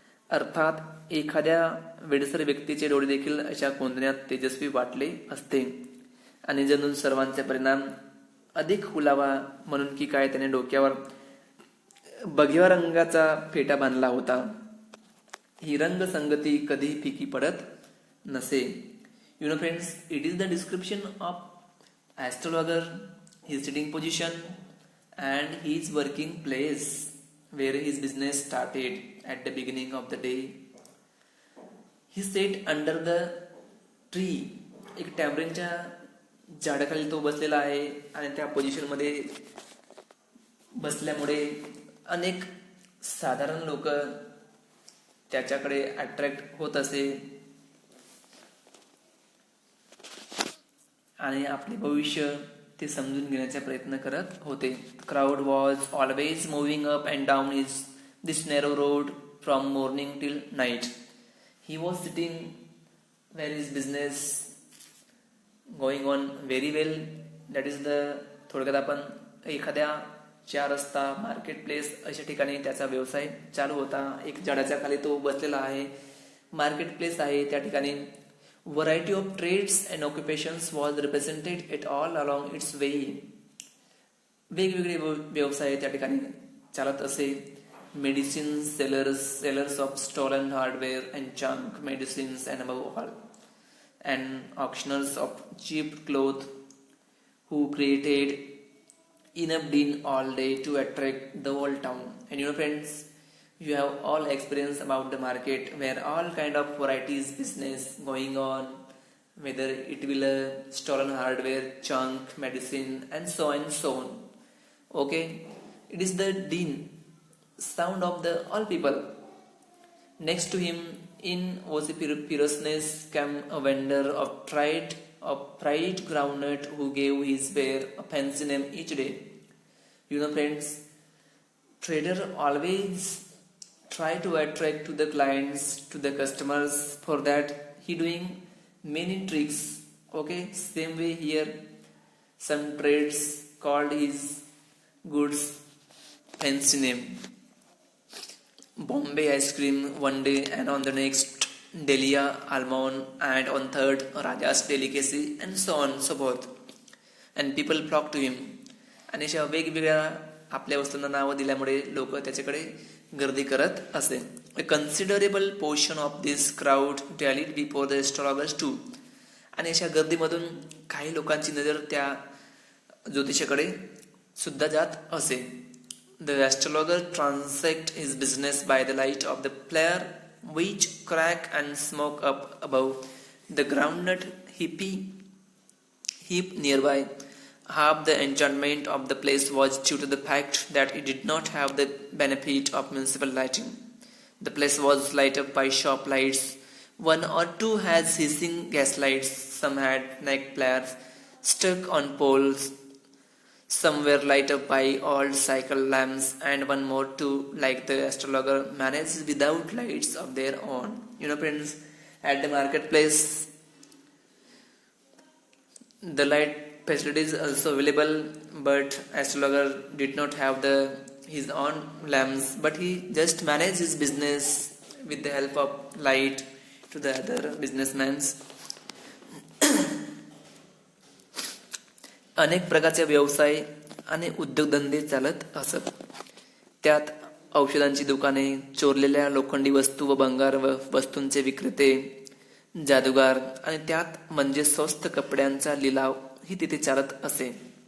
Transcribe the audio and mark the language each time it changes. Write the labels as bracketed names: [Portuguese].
[Marathi] अर्थात एखाद्या वेडसर व्यक्तीचे डोळे देखील अशा कोंदण्यात तेजस्वी वाटले असते, आणि जणू सर्वांचे परिणाम अधिक हुलावा म्हणून की काय त्याने डोक्यावर बघ्या रंगाचा फेटा बांधला होता. ही रंगसंगती कधी फिकी पडत नसे. [English] Friends, it is the description of astrologer, his sitting position and his working place where his business started at the beginning of the day. He sat under the tree. [Marathi] एक टॅमरिनच्या झाडाखाली तो बसलेला आहे, आणि त्या पोझिशन मध्ये बसल्यामुळे अनेक साधारण लोक त्याच्याकडे अट्रॅक्ट होत असे आणि आपले भविष्य ते समजून घेण्याचा प्रयत्न करत होते. [English] Crowd was always moving up and down this narrow road from morning till night. He was sitting where is business going on very well. That is the, [Marathi] थोडक्यात आपण एखाद्या 4 रस्ता मार्केट प्लेस अशा ठिकाणी त्याचा व्यवसाय चालू होता. एक झाडाच्या खाली तो बसलेला आहे. मार्केट प्लेस आहे, त्या ठिकाणी [English] variety of trades and occupations was represented at all along its way. [Marathi] वेगवेगळे व्यवसाय त्या ठिकाणी चालत असे. [English] Medicine sellers of stolen hardware and junk medicines and above all, and auctioneers of cheap cloth who created enough din all day to attract the whole town. And friends, you have all experience about the market where all kind of varieties business going on, whether it will stolen hardware, junk, medicine, and so on and so on. Okay, it is the dean, sound of the all people. Next to him, in vociferousness, came a vendor of fried groundnut who gave his bear a fancy name each day. You know, friends, trader always try to attract to the clients, to the customers. For that, he doing many tricks. Okay, same way here, some trades called his goods fancy name. Bombay ice cream one day, and on the next Delia almond, and on third Raja's delicacy, and so on so forth. And people flock to him. [Marathi] आणि अशा वेगवेगळ्या आपल्या वस्तूंना नावं दिल्यामुळे लोक त्याच्याकडे गर्दी करत असे. [English] A considerable portion of this crowd rallied before the astrologers too. [Marathi] आणि अशा गर्दीमधून काही लोकांची नजर त्या ज्योतिषाकडे सुद्धा जात असे. [English] The astrologer transacted his business by the light of the flare which crack and smoke up above the groundnut heap nearby. Half the enchantment of the place was due to the fact that it did not have the benefit of municipal lighting. The place was lighted up by shop lights. One or two had hissing gas lights. Some had neck flares stuck on poles. Some were lighted up by old cycle lamps, and one more too, like the astrologer, managed without lights of their own. You know, friends, at the marketplace, the light facilities also available, but astrologer did not have his own lamps, but he just managed his business with the help of light to the other businessmen. [Marathi] अनेक प्रकारचे व्यवसाय आणि उद्योगधंदे चालत असत. त्यात औषधांची दुकाने, चोरलेल्या लोखंडी वस्तू व भंगार वस्तूंचे विक्रेते, जादूगार, आणि त्यात म्हणजे स्वस्त कपड्यांचा लिलाव ही तिथे चालत असे.